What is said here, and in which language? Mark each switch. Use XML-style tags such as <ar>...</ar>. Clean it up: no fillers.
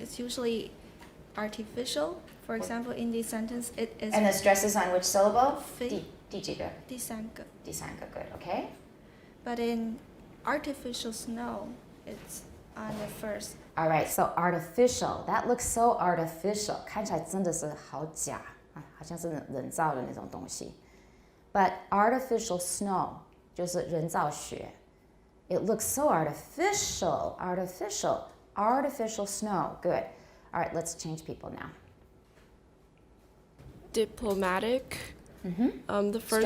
<en>It's usually artificial. For example, in this sentence, it is... And the stress is on which syllable?</en> <zh>第几个?第三个. 第三个,</zh> <en>good, okay. But in artificial snow, it's on the first. All right, so artificial. That looks so artificial.</en> <zh>看起来真的是好假，好像是人造的那种东西。</zh> <en>But artificial snow</en> <zh>就是人造雪。</zh> <en>It looks so artificial. Artificial snow. Good. All right, let's change people now. Diplomatic. Mm-hmm. The first</en>